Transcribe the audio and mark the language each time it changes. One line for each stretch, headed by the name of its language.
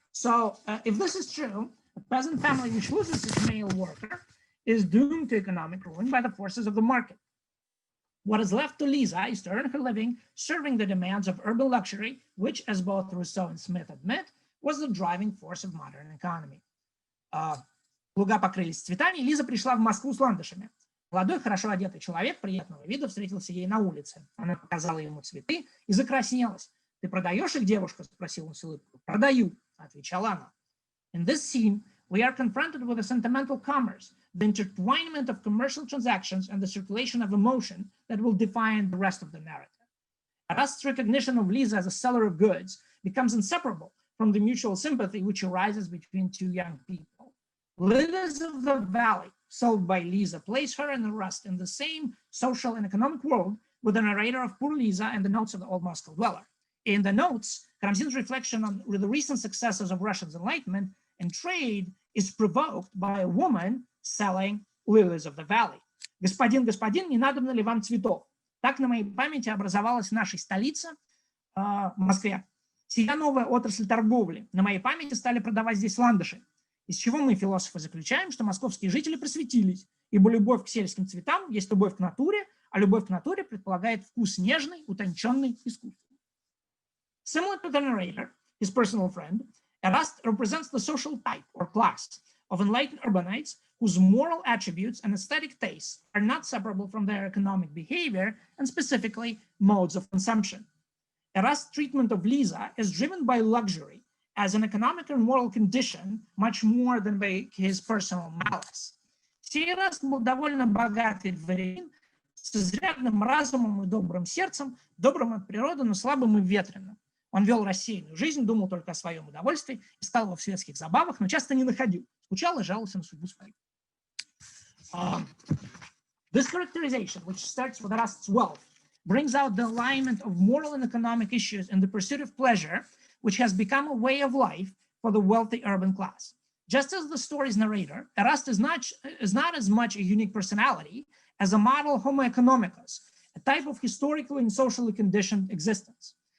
English: So if this is true, a peasant family which loses its male worker is doomed to economic ruin by the forces of the market. What is left to Liza is to earn her living serving the demands of urban luxury, which, as both Rousseau and Smith admit, was the driving force of modern economy.
Russian: Луга покрылись цветами, и Лиза пришла в Москву с ландышами. Молодой, хорошо одетый человек приятного вида встретился ей на улице. Она показала ему цветы и закраснелась. «Ты продаешь их, девушка?» – спросил он с улыбкой. «Продаю», – отвечала она.
English: In this scene, we are confronted with a sentimental commerce, the intertwinement of commercial transactions and the circulation of emotion that will define the rest of the narrative. Arast's recognition of Liza as a seller of goods becomes inseparable from the mutual sympathy which arises between two young people. Lilies of the Valley, sold by Liza, place her and Arast in the same social and economic world with the narrator of Poor Liza and the notes of the Old Moscow Dweller. In the notes, Karamzin's reflection on the recent successes of Russia's enlightenment and trade is provoked by a woman selling lilies of the valley.
Russian: Господин, не надобно ли вам цветов? Так на моей памяти образовалась в нашей столице, Москве, сия новая отрасль торговли. На моей памяти стали продавать здесь ландыши. Из чего мы, философы, заключаем, что московские жители просветились, ибо любовь к сельским цветам есть любовь к натуре, а любовь к натуре предполагает вкус нежный, утонченный, искусственный.
English: Similar to the narrator, his personal friend, Arast represents the social type or class of enlightened urbanites whose moral attributes and aesthetic tastes are not separable from their economic behavior and specifically modes of consumption. Arast's treatment of Liza is driven by luxury as an economic and moral condition much more than by his personal malice.
Russian: Сей Араст был довольно богатый дворянин с изрядным разумом и добрым сердцем, добрым от природы, но слабым и ветреным. Он вел рассеянную жизнь, думал только о своем удовольствии, искал его в светских забавах, но часто не находил. Скучал и жаловался на судьбу свою.
English: This characterization, which starts with Arast's wealth, brings out the alignment of moral and economic issues in the pursuit of pleasure, which has become a way of life for the wealthy urban class. Just as the story's narrator, Arast is not as much a unique personality as a model homo economicus, a type of historically and socially conditioned existence.